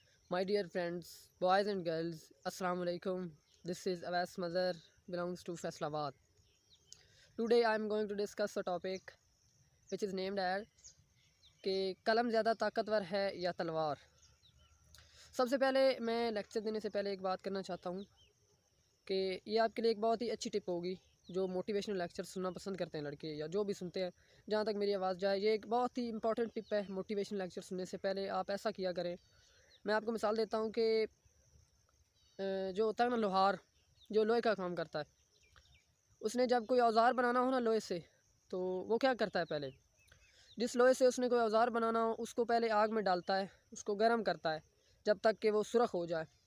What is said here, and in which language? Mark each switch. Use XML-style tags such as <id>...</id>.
<en>My dear friends, boys and girls, السلام علیکم. This is Awais Mazhar, belongs to Faisalabad. Today I am going to discuss a topic which is named as</en> <ur>کہ قلم زیادہ طاقتور ہے یا تلوار. سب سے پہلے میں لیکچر دینے سے پہلے ایک بات کرنا چاہتا ہوں کہ یہ آپ کے لیے ایک بہت ہی اچھی ٹپ ہوگی. جو موٹیویشنل لیکچر سننا پسند کرتے ہیں لڑکے یا جو بھی سنتے ہیں, جہاں تک میری آواز جائے, یہ ایک بہت ہی امپورٹنٹ ٹپ ہے. موٹیویشنل لیکچر سننے سے پہلے آپ ایسا کیا کریں. میں آپ کو مثال دیتا ہوں کہ جو ہوتا ہے نا لوہار, جو لوہے کا کام کرتا ہے, اس نے جب کوئی اوزار بنانا ہو نا لوہے سے, تو وہ کیا کرتا ہے, پہلے جس لوہے سے اس نے کوئی اوزار بنانا ہو اس کو پہلے آگ میں ڈالتا ہے, اس کو گرم کرتا ہے جب تک کہ وہ سرخ ہو جائے.</ur>